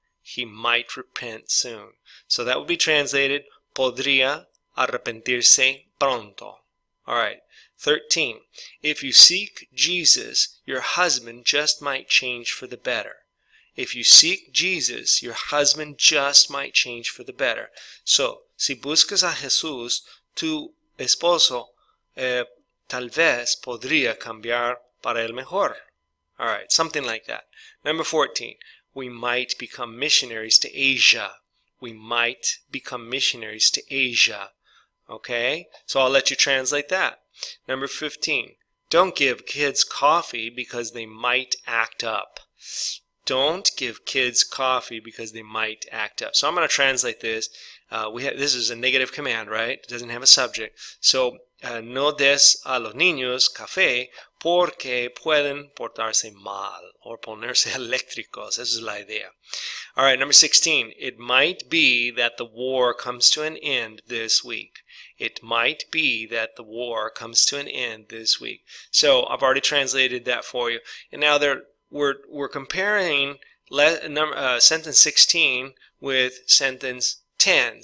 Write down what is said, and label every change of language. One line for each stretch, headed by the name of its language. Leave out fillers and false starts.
English: He might repent soon. So that would be translated
Spanish: podría arrepentirse pronto.
English: All right. 13. If you seek Jesus, your husband just might change for the better. If you seek Jesus, your husband just might change for the better.
Spanish: So, si buscas a Jesús, tu esposo tal vez podría cambiar para el mejor.
English: All right, something like that. Number 14. We might become missionaries to Asia. We might become missionaries to Asia. Okay? So I'll let you translate that. Number 15. Don't give kids coffee because they might act up. Don't give kids coffee because they might act up. So I'm going to translate this. This is a negative command, right? It doesn't have a subject.
Spanish: So, no des a los niños café porque pueden portarse mal or ponerse eléctricos. Esa es la idea.
English: All right, number 16. It might be that the war comes to an end this week. It might be that the war comes to an end this week. So I've already translated that for you. And now we're comparing sentence 16 with sentence 10.